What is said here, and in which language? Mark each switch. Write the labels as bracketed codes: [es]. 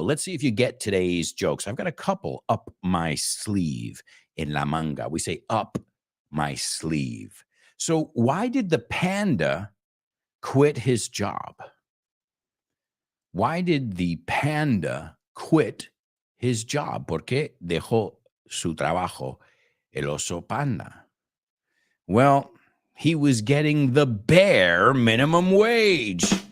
[en] Let's see if you get today's jokes. I've got a couple up my sleeve, in la manga. We say up my sleeve. So why did the panda quit his job? Why did the panda quit his job? [es] ¿Por qué dejó su trabajo el oso panda? [en] Well, he was getting the bare minimum wage.